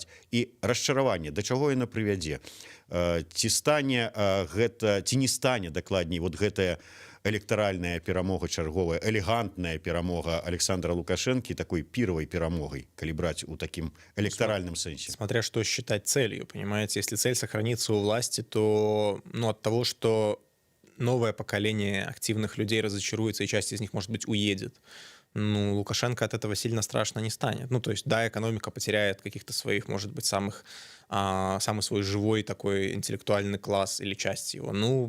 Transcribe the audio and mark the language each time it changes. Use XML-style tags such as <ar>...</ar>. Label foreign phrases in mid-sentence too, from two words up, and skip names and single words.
<be>І расчараванне, да чаго яно прывядзе? Ці стане гэта, ці не стане дакладней вот гэтая электаральная перамога чарговая, элегантная перамога Александра Лукашенко такой піравай перамогай, калі браць у такім электаральным сэнсе?</be> <ru>Смотря что считать целью, понимаете? Если цель сохраниться у власти, то от того, что новое поколение активных людей разочаруется, и часть из них, может быть, уедет, Лукашенко от этого сильно страшно не станет. То есть, да, экономика потеряет каких-то своих, может быть, самый свой живой такой интеллектуальный класс или часть его.</ru>